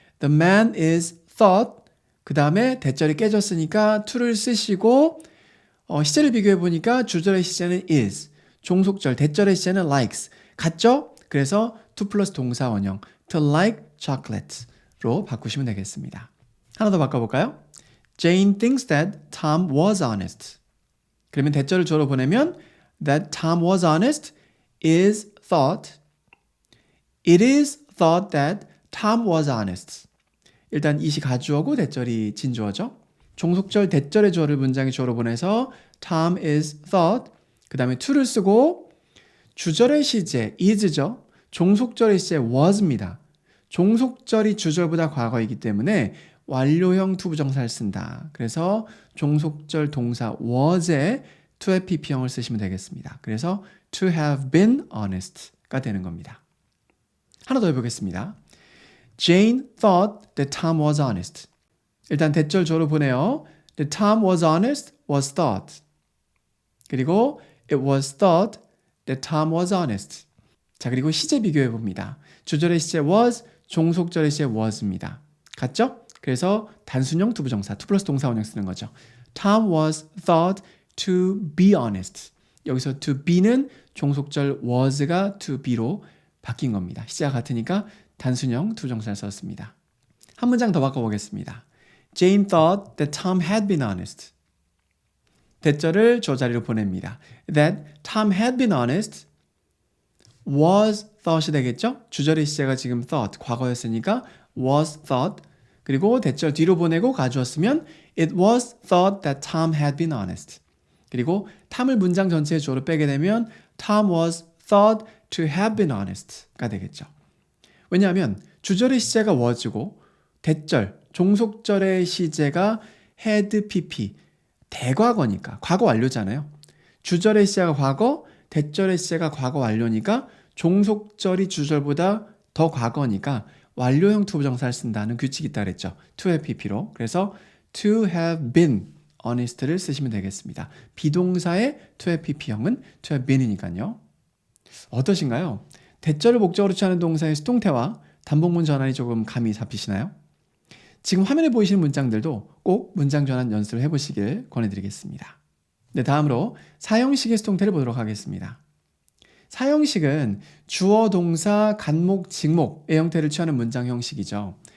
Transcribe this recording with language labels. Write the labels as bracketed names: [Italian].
[English] The man is thought, [Korean] 그 다음에 대절이 깨졌으니까 to를 쓰시고 시제를 비교해 보니까 주절의 시제는 is, 종속절 대절의 시제는 likes 같죠? 그래서 to 플러스 동사 원형 [English] to like chocolate [Korean] 로 바꾸시면 되겠습니다. 하나 더 바꿔볼까요? [English] Jane thinks that Tom was honest. [Korean] 그러면 대절을 주어로 보내면 [English] that Tom was honest is thought. It is thought that Tom was honest. [Korean] 일단 이시 가주어고 대절이 진주어죠. 종속절 대절의 주어를 문장의 주어로 보내서 [English] Tom is thought. [Korean] 그 다음에 to를 쓰고 주절의 시제 is죠. 종속절의 시제 was입니다. 종속절이 주절보다 과거이기 때문에 완료형 투부정사를 쓴다. 그래서 종속절 동사 was에 to have pp형을 쓰시면 되겠습니다. 그래서 to have been honest가 되는 겁니다. 하나 더 해보겠습니다. [English] Jane thought that Tom was honest. [Korean] 일단 대절 주어로 보내요. [English] The Tom was honest was thought. 그리고 it was thought that Tom was honest. [Korean] 자, 그리고 시제 비교해 봅니다. 주절의 시제 was, 종속절의 시제 was입니다. 같죠? 그래서 단순형 투부정사, to 플러스 동사 원형 쓰는 거죠. [English] Tom was thought to be honest. [Korean] 여기서 to be는 종속절 was가 to be로 바뀐 겁니다. 시제가 같으니까 단순형 두 정사를 썼습니다. 한 문장 더 바꿔보겠습니다. [English] Jane thought that Tom had been honest. [Korean] 대절을 저 자리로 보냅니다. [English] That Tom had been honest was thought [Korean] 이 되겠죠? 주절의 시제가 지금 thought, 과거였으니까 was thought. 그리고 대절 뒤로 보내고 가주었으면 [English] it was thought that Tom had been honest. [Korean] 그리고 탐을 문장 전체의 주어로 빼게 되면 [English] Tom was thought to have been honest [Korean] 가 되겠죠. 왜냐하면 주절의 시제가 was고 대절, 종속절의 시제가 had pp, 대과거니까 과거 완료잖아요. 주절의 시제가 과거, 대절의 시제가 과거 완료니까 종속절이 주절보다 더 과거니까 완료형 투부정사를 쓴다는 규칙이 있다 그랬죠. to have pp로. 그래서 to have been honest를 쓰시면 되겠습니다. 비동사의 to have pp형은 to have been이니까요. 어떠신가요? 대절을 목적으로 취하는 동사의 수동태와 단복문 전환이 조금 감이 잡히시나요? 지금 화면에 보이시는 문장들도 꼭 문장 전환 연습을 해보시길 권해드리겠습니다. 네, 다음으로 사형식의 수동태를 보도록 하겠습니다. 사형식은 주어, 동사, 간목, 직목의 형태를 취하는 문장 형식이죠.